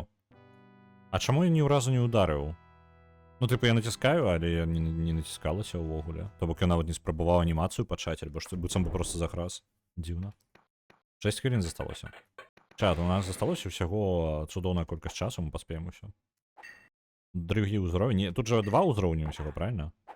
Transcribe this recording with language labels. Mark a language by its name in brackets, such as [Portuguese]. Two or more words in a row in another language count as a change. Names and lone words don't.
[Belarusian] А чаму я ні разу не ударыў? Ну, типу, я натискаю, але я не натискалася ўвогуле. То бок я нават не спрабаваў анімацыю пачаць, альбо што быццам бы просто заграз. Дзіўна. 6 хвілін засталося. Чат, у нас засталося ўсяго цудоўная колькасць часу, мы паспеем усё. Другі ўзровень. Тут же 2 ўзроўні ўсяго, правильно?